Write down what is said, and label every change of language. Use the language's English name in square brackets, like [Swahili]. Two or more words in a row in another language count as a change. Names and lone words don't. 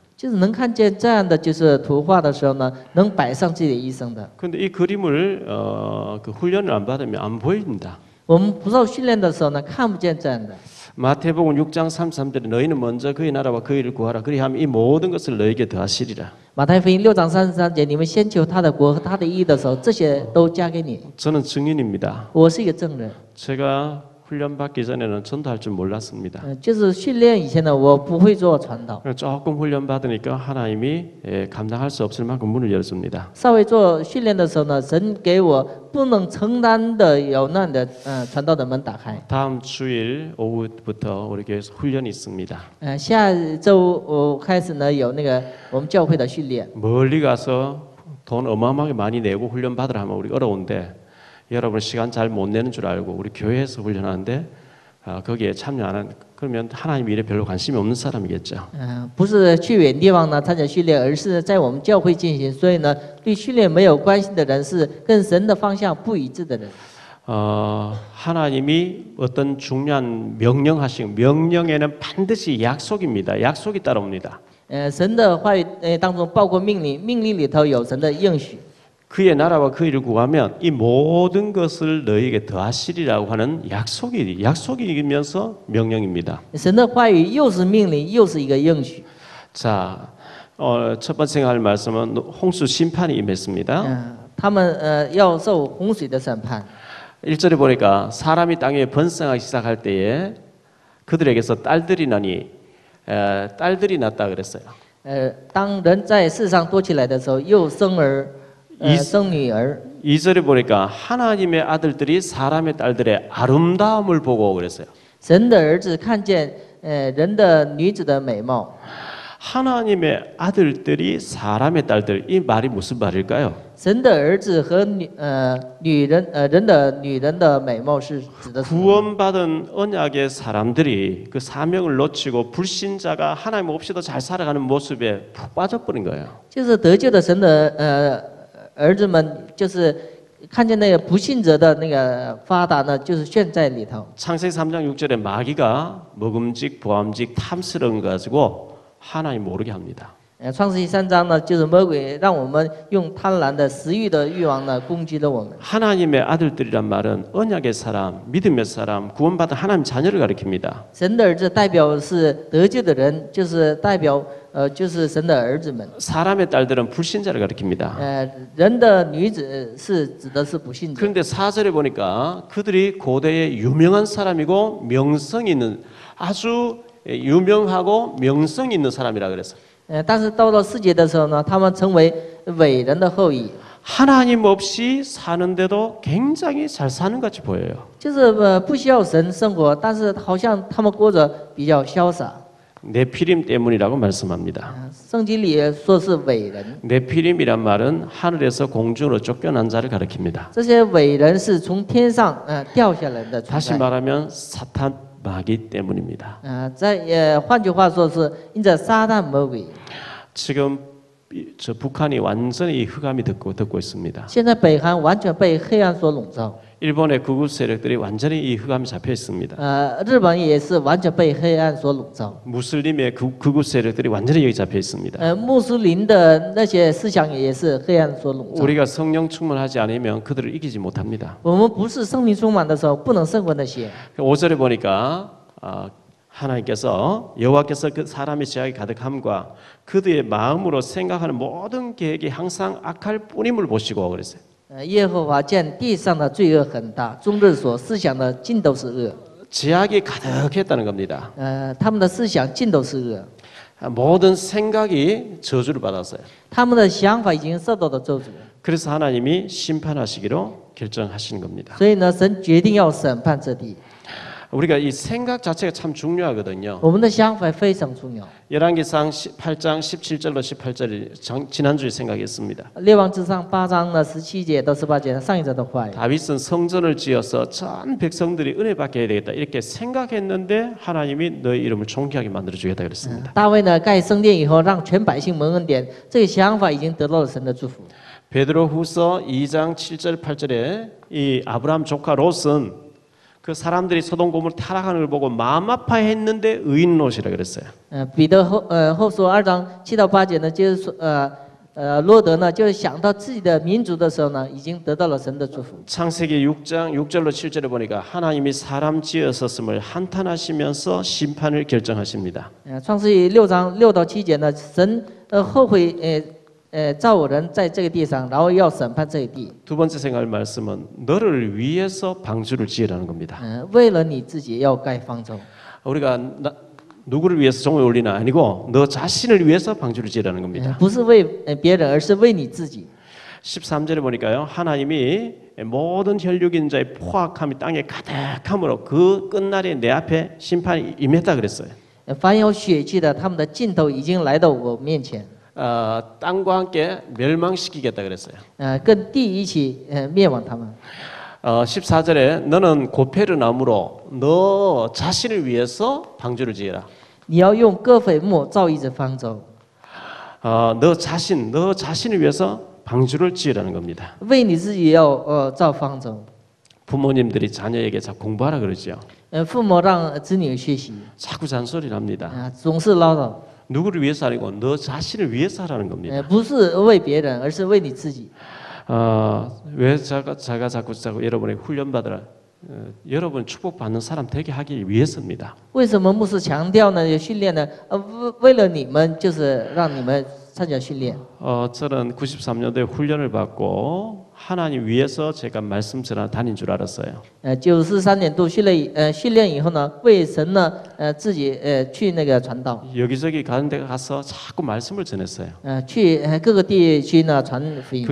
[Chinese] 就是能看见这样的就是图画的时候呢，能摆上自己的一生的。 [Korean] 그런데 이 그림을 그 훈련을 안 받으면 안 보입니다. [Chinese] 我们不受训练的时候呢，看不见这样的。 [Korean] 마태복음 6장 33절에 너희는 먼저 그의 나라와 그의 일을 구하라 그리하면 이 모든 것을 너에게 더하시리라. [Chinese] 马太福音6章33节，你们先求他的国和他的义的时候，这些都加给你。 [Korean] 저는 증인입니다. [Chinese] 我是一个证人， [Korean] 제가 훈련 받기 전에는 전도할 줄 몰랐습니다. [Chinese] 就是训练以前呢，我不会做传道， [Korean] 조금 훈련 받으니까 하나님이 감당할 수 없을 만큼 문을 열어줍니다. [Chinese] 稍微做训练的时候呢，神给我不能承担的有那样的传道的门打开。 [Korean] 다음 주일 오후부터 우리 교회에서 훈련이 있습니다. [Chinese] 下周开始呢有那个我们教会的训练。 [Korean] 멀리 가서 돈 어마어마하게 많이 내고 훈련 받으라 하면 우리 어려운데 여러분 시간 잘 못 내는 줄 알고 우리 교회에서 훈련하는데 거기에 참여 안 하는 그러면 하나님 일에 별로 관심이 없는 사람이겠죠. [Chinese] 不是去远地方呢参加训练，而是在我们教会进行。所以呢，对训练没有关系的人是跟神的方向不一致的人。 [Korean] 하나님이 어떤 중요한 명령하신 명령에는 반드시 약속입니다. 약속이 따라옵니다. [Chinese] 神的话语当中包括命令，命令里头有神的应许。 [Korean] 그의 나라와 그 일을 구하면 이 모든 것을 너희에게 더하시리라고 하는 약속이면서 명령입니다. [Chinese] 神的话语又是命令，又是一个应许。 [Korean] 자, 첫 번째 할 말씀은 홍수 심판이 임했습니다. [Chinese] 他们要受洪水的审判。 [Korean] 1절에 보니까 사람이 땅 위에 번성하기 시작할 때에 그들에게서 딸들이 났다 그랬어요. [Chinese] 当人在世上多起来的时候，又生女儿。 [Korean] 2절에 보니까 하나님의 아들들이 사람의 딸들의 아름다움을 보고 그랬어요. [Chinese] 神的儿子看见人的女子的美貌。 [Korean] 하나님의 아들들이 사람의 딸들 이 말이 무슨 말일까요? [Chinese] 神的儿子和人的女人的美貌是指的什么？ [Korean] 구원받은 언약의 사람들이 그 사명을 놓치고 불신자가 하나님 없이도 잘 살아가는 모습에 푹 빠져버린 거예요. [Chinese] 就是得救的神的儿子们，就是看见那个不信者的那个发达呢，就是陷在里头。 [Korean] 창세기 3장 6절에 마귀가 먹음직 보암직 탐스러운 거 가지고 하나님 모르게 합니다. [Chinese] 创世记3章呢，就是魔鬼让我们用贪婪的食欲的欲望呢攻击了我们。 [Korean] 하나님의 아들들이란 말은 언약의 사람, 믿음의 사람, 구원받은 하나님 자녀를 가리킵니다. [Chinese] 神的儿子代表是得救的人，就是代表就是神的儿子们。 [Korean] 사람의 딸들은 불신자를 가리킵니다. [Chinese] 人的女子是指的是不信者。 [Korean] 그런데 4절에 보니까 그들이 고대에 유명한 사람이고 명성 있는 아주 유명하고 명성 있는 사람이라 그랬어요. [Chinese] 但是到了4节的时候呢，他们成为伟人的后裔。 [Korean] 하나님 없이 사는데도 굉장히 잘 사는 같이 보여요. [Chinese] 就是不需要神生活，但是好像他们过着比较潇洒。 [Korean] 네피림 때문이라고 말씀합니다. [Chinese] 圣经里说是伟人， [Korean] 네피림이란 말은 하늘에서 공중으로 쫓겨난 자를 가리킵니다. [Chinese] 这些伟人是从天上掉下来的存 [Korean] 다시 [Chinese] 在。 [Korean] 말하면 사탄 마귀 때문입니다. [Chinese] 换句话说是因着撒旦魔鬼。 [Korean] 지금 저 북한이 완전히 흑암이 듣고 있습니다. [Chinese] 现在北韩完全被黑暗所笼罩， [Korean] 일본의 극우 세력들이 완전히 이 흑암에 잡혀 있습니다. [Chinese] 日本也是完全被黑暗所笼罩。 [Korean] 무슬림의 극우 세력들이 완전히 여기 잡혀 있습니다. [Chinese] 穆斯林的那些思想也是黑暗所笼罩。 [Korean] 우리가 성령 충만하지 않으면 그들을 이기지 못합니다. [Chinese] 我们不是圣灵充满的时候，不能胜过那些。 [Korean] 5절에 보니까 하나님께서 여호와께서 그 사람의 죄악이 가득함과 그들의 마음으로 생각하는 모든 계획이 항상 악할 뿐임을 보시고 그랬어요. [Chinese] 耶和华见地上的罪恶很大，终日所思想的尽都是恶。 [Korean] 죄악이 가득했다는 겁니다. [Chinese] 他们的思想尽都是恶， [Korean] 모든 생각이 저주를 받았어요. [Chinese] 他们的想法已经受到了咒诅。 [Korean] 그래서 하나님이 심판하시기로 결정하시는 겁니다. [Chinese] 所以呢，神决定要审判这地。 [Korean] 우리가 이 생각 자체가 참 중요하거든요. [Chinese] 我们的想法非常重要。 [Korean] 열왕기상 8장 17절로 18절 지난주에 생각했습니다. [Chinese] 列王之上8章呢17节到18节上一章的话语。 [Korean] 다윗은 성전을 지어서 전 백성들이 은혜 받게 해야 되겠다 이렇게 생각했는데 하나님이 너희 이름을 존귀하게 만들어 주겠다 그랬습니다. [Chinese] 大卫呢盖圣殿以后，让全百姓蒙恩典，这个想法已经得到了神的祝福。 [Korean] 베드로후서 2장 7절 8절에 이 아브라함 조카 롯은 그 사람들이 소돔 고모라 타락하는 걸 보고 마음 아파했는데 의인 롯이라 그랬어요. [Chinese] 彼得后书2章7到8节呢，就是说罗德呢，就是想到自己的民族的时候呢，已经得到了神的祝福。 [Korean] 창세기 6장 6절로 7절에 보니까 하나님이 사람 지으셨음을 한탄하시면서 심판을 결정하십니다. [Chinese] 创世纪6章6到7节呢，神后悔造我人在这个地上，然后要审判这一地。 [Korean] 두 번째 생각할 말씀은 너를 위해서 방주를 지으라는 겁니다. [Chinese] 为了你自己要盖方舟。 [Korean] 우리가 누구를 위해서 종을 올리나 아니고 너 자신을 위해서 방주를 지으라는 겁니다. [Chinese] 不是为别人，而是为你自己。 [Korean] 13절에 보니까요. 하나님이 모든 혈육인 자의 포악함이 땅에 가득함으로 그 끝날에 내 앞에 심판이 임했다 그랬어요. [Chinese] 凡有血气的，他们的尽头已经来到我面前。 [Korean] 땅과 함께 멸망시키겠다 그랬어요. [Chinese] 跟地一起灭亡他们。 [Korean] 14절에 너는 고페르나무로 너 자신을 위해서 방주를 지어라. [Chinese] 你要用各斐木造一只方舟， [Korean] 너 자신을 위해서 방주를 지으라는 겁니다. [Chinese] 为你自己要造方舟。 [Korean] 부모님들이 자녀에게 자꾸 공부하라 그러죠. [Chinese] 父母让子女学习， [Korean] 자꾸 잔소리를 합니다. [Chinese] 总是唠叨， [Korean] 누구를 위해서 아니고 너 자신을 위해서 하라는 겁니다. [Chinese] 不是为别人，而是为你自己。 [Korean] 왜 제가 자꾸 여러분에게 훈련 받으라. 여러분 축복받는 사람 되게 하기 위해서입니다. [Chinese] 为什么牧师强调呢？有训练呢？为了你们，就是让你们参加训练。 [Korean] 저는 93년도에 훈련을 받고 하나님 위해서 제가 말씀 전하 다닌 줄 알았어요. [Chinese] 93 年度训练以后呢，为神呢，自己去那个传道， [Korean] 여기저기 가는 데 가서 자꾸 말씀을 전했어요. [Chinese] 去各个地区呢传福音。